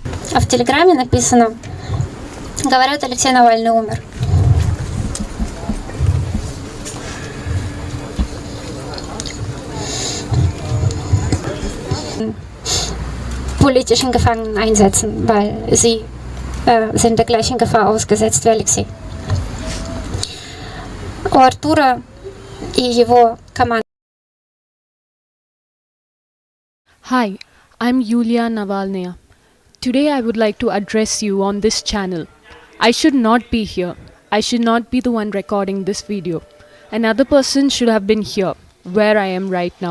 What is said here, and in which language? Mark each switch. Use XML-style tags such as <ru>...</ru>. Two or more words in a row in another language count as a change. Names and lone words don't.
<ru>А в Телеграме написано: говорят, Алексей Навальный умер.</ru> <de>Politischen Gefangenen einsetzen, weil sie sind der gleichen Gefahr ausgesetzt wie Алексей.</de> <ru>У Артура и его команды.</ru> <en>Hi, I'm Yulia Navalnaya. Today I would like to address you on this channel. I should not be here. I should not be the one recording this video. Another person should have been here, where I am right now.</en>